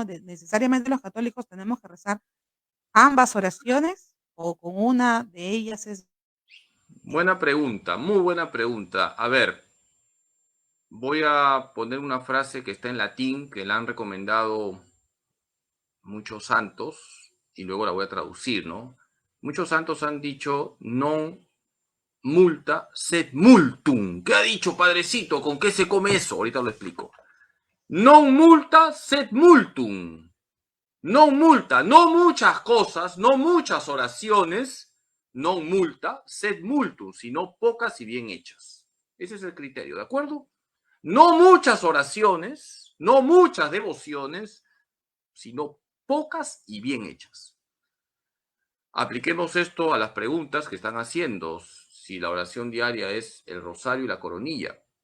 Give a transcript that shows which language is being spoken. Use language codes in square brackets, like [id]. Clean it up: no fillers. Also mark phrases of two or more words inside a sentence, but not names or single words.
[es] Necesariamente los católicos tenemos que rezar ambas oraciones o con una de ellas es. Buena pregunta, muy buena pregunta. A ver, voy a poner una frase que está en latín, que la han recomendado muchos santos, y luego la voy a traducir, ¿no? Muchos santos han dicho, [la] non multa sed multum. [es] ¿Qué ha dicho, padrecito? ¿Con qué se come eso? Ahorita lo explico. [la] Non multa sed multum. Non multa, [es] no muchas cosas, no muchas oraciones, [la] non multa sed multum, [es] sino pocas y bien hechas. Ese es el criterio, ¿de acuerdo? No muchas oraciones, no muchas devociones, sino pocas y bien hechas. Apliquemos esto a las preguntas que están haciendo, si la oración diaria es el rosario y la coronilla.